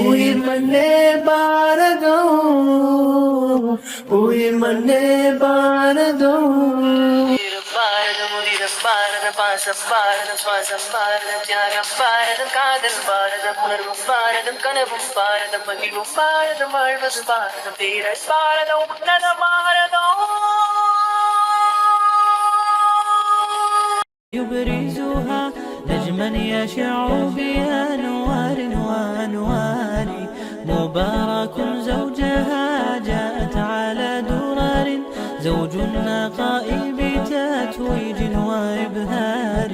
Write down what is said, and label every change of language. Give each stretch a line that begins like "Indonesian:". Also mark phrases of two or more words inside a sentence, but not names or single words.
Tamil: உயிர் மண்ணே பாரதம், உயிர் மண்ணே பாரதம். பாரதம் உதிரம் பாரதம், பாசம் பாரதம், சுவாசம் பாரதம், தியாகம் பாரதம், காதல் பாரதம், உணர்வும் பாரதம், கனவும் பாரதம், மகிழ்வும் பாரதம், வாழ்வது பாரதம், தீரல் பாரதம், உன்னத பாரதம்.
Arabic: يبرزها نجما يشع بأنوار وأنوار. مبارك زوجها جاءت على درر، زوج النقاء بتتويج وإبهار.